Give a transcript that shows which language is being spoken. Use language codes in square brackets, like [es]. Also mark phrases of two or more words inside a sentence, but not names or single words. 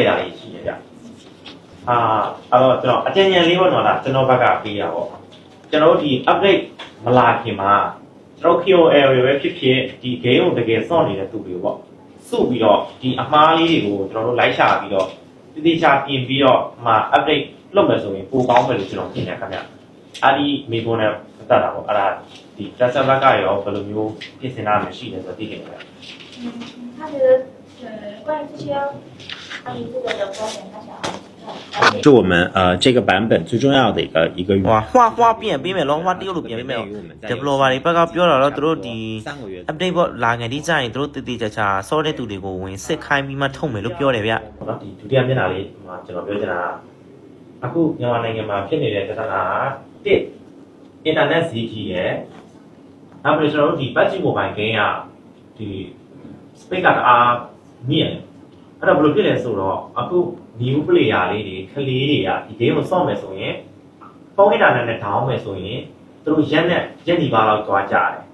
[my] တာလေးရှိတယ်ဗျအဲ့တော့ကျွန်တော်အကြံဉာဏ်လေးပေါ့နော်ဒါကျွန်တော်ဘက်ကပေးရပါကျွန်တော်တို့ဒီ update မလာခင်မှာကျွန်တော် KOL တွေပဲဖြစ်ဖြစ်ဒီ game ကိုတကယ်စောင့်နေတဲ့သူတွေပေါ့စုပြီးတော့ဒီအမှားလေးတွေကိုကျွန်တော်တို့လိုက်ရှာပြီးတော့တိကျပြင်ပြီးတော့update လုပ်မယ်ဆိုရင်ပိုကောင်းမယ်လို့ကျွန်တော်ထင်တယ်ခင်ဗျအဲ့ဒီမိဘနဲ့ပတ်သက်တာပေါ့အဲ့ဒါဒီ customer ကရောဘယ်လိုမျိုးပြင်ဆင်တာမရှိလဲဆိုတော့သိတယ်ခင်ဗျ [zh] 他觉得关于这些关于这个的观点他想是我们这个版本最重要的一个 [my] 画变ပေးမယ်လော画တရုတ်လိုပြင်ပေးမယ် developer တွေဘက်ကပြောတာတော့သူတို့ဒီ update ပေါ့လာငယ်ဒီကြရင်သူတို့တည်တည်ချာချာစောတဲ့သူ တွေကိုဝင်စစ်ခိုင်းပြီးမှထုံမယ်လို့ပြောတယ်ဗျနော်ဒီဒုတိယမျက်နှာလေးမှာကျွန်တော်ပြောချင်တာအခုမြန်မာနိုင်ငံမှာဖြစ်နေတဲ့ပြဿနာတစ် internet ဈေးကြီးရယ်နောက်ပြီးကျွန်တော်တို့ဒီ [en] budget mobile game [my] ကဒီ space ကအားမြင့်အဲ့တော့ဘယ်လိုဖြစ်လဲဆိုတော့အခု [en] new player [my] လေးတွေကလေးတွေကဒီ game ကိုစောင့်မယ်ဆိုရင်ဖုန်း internet နဲ့ down မယ်ဆိုရင်သူတို့ရက်ဒီပါလောက်သွားကြတယ်